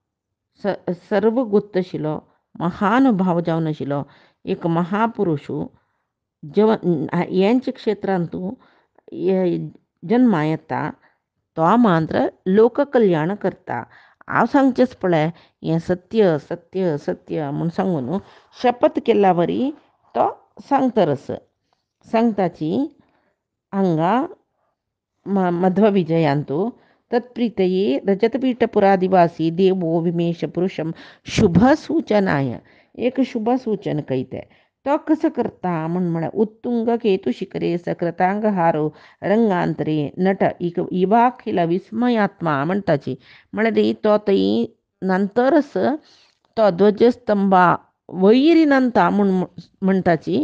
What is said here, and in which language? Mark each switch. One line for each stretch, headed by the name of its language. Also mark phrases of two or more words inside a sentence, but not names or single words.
Konkani: सर्व गुप्त आशिल्लो महानुभाव जावन आशिल्लो एक महापुरुश हेंच्या क्षेत्रांत जन्मा येता तो मात्र लोककल्याण करता हांव सांगचेंच पळय, हें सत्य सत्य सत्य म्हूण सांगून शपथ केला वरी तो सांगतरस. सांगताची हांगा मध्वविजयांतु
Sanskrit: तत्प्रीतये रजतपीठपुरादिवासी देवो विमेश पुरुषम शुभसूचनाय,
Konkani: एक शुभसूचन कैते तो कसं करता म्हण
Sanskrit: उत्तुंग केतु शिखरे सकृतांग हारो रंगांतरे नट इवाखिल विस्मयात्मा म्हणताची.
Konkani: म्हळ्यार तो थंय नंतरच तो ध्वजस्तंभा वैरीनंता म्हणटाची.